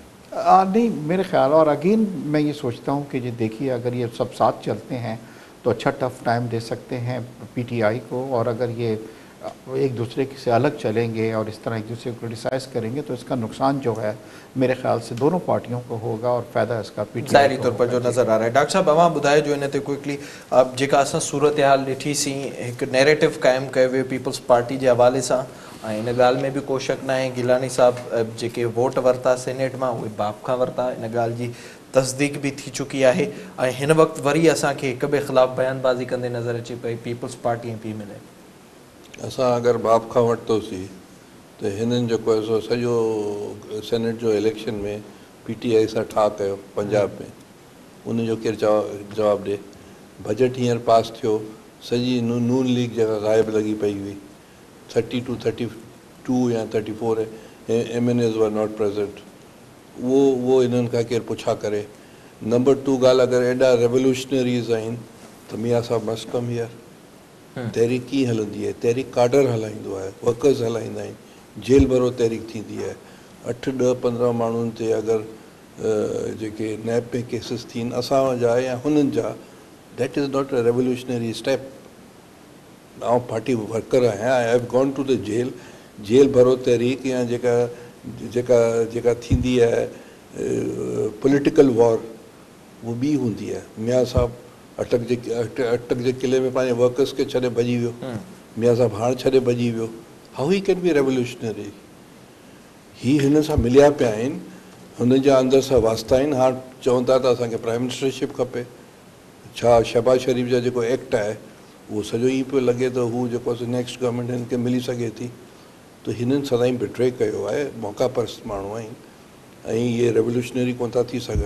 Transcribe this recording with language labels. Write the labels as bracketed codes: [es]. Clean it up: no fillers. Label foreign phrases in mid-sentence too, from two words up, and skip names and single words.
[ur] نہیں میرے خیال، اور اگین میں یہ سوچتا ہوں کہ یہ دیکھیے اگر یہ سب ساتھ چلتے ہیں تو اچھا [en] tough time [ur] دے سکتے ہیں PTI کو. اور اگر یہ ایک دوسرے سے الگ چلیں گے اور اس طرح ایک دوسرے کو کریٹیسائز کریں گے تو اس کا نقصان جو ہے میرے خیال سے دونوں پارٹیوں کو ہوگا اور فائدہ اس کا PTI ظاہری طور پر جو نظر آ رہا ہے. [sd] डॉक्टर साहब अवां ॿुधाए जो इन ते क्विकली अब जेका असां सूरत हाल ॾिठीसीं, हिकु नैरेटिव क़ाइमु कयो वियो पीपल्स पार्टी जे हवाले सां, ऐं इन ॻाल्हि में बि को शक न आहे गिलानी साहब जेके वोट वरिता सेनेट मां उहे बाप खां वरिता। इन ॻाल्हि जी तस्दीक भी थी चुकी है। ऐं हिन वक़्तु वरी असांखे हिक ॿिए ख़िलाफ़ बयानबाज़ी कंदे नज़र अचे पई पीपल्स पार्टी ऐं PMLA। असां अगरि बाप खां वरितोसीं त हिननि जेको आहे सो सॼो सेनेट जो इलेक्शन में PTI सां ठा कयो पंजाब में, उनजो केरु जवाबु ॾिए। बजट हींअर पास थियो, सॼी नून लीग जेका ग़ाइब लॻी पई हुई, 32 या 34 MNAs [en] were not present, [sd] वो इन्हनि खां केरु पुछा करे। नंबर 2 ॻाल्हि, अगरि एॾा रेवोल्यूशनरीज़ आहिनि त मियाँ साहब [en] must come here. [sd] तहरीक कीअं हलंदी आहे? तहरीक काडर हलाईंदो आहे, वर्कर्स हलाईंदा आहिनि, जेल भरो तहरीक थींदी आहे। 8, 10, 15 माण्हुनि ते अगरि जेके नैब में केसिस थियनि असां जा या हुननि जा, [en] That is not a revolutionary step. [sd] आउं पार्टी वर्कर आहियां, [en] I have gone to the [sd] जेल भरो तहरीक या जेका जेका थींदी आहे [en] political war [sd] वो ॿी हूंदी आहे। मियां साहब अटक जे किले में पंहिंजे वर्कर्स खे छॾे भॼी वियो, मियां साहब हाणे छॾे भॼी वियो। [en] How he can be revolutionary? [sd] हिन सां मिलिया पिया आहिनि, हुननि जा अंदरि सां वास्ता आहिनि। हाणे चवनि था त असांखे [en] prime ministership [sd] खपे। छा शहबाज शरीफ़ जा जेको एक्ट आहे उहो सॼो ईअं पियो लॻे त हू जेको आहे [en] next government [sd] हिन खे मिली सघे थी। त हिननि सदाईं बिट्रे कयो आहे, मौक़ा परस्त माण्हू आहिनि ऐं इहे रेवोल्यूशनरी कोन था थी सघनि।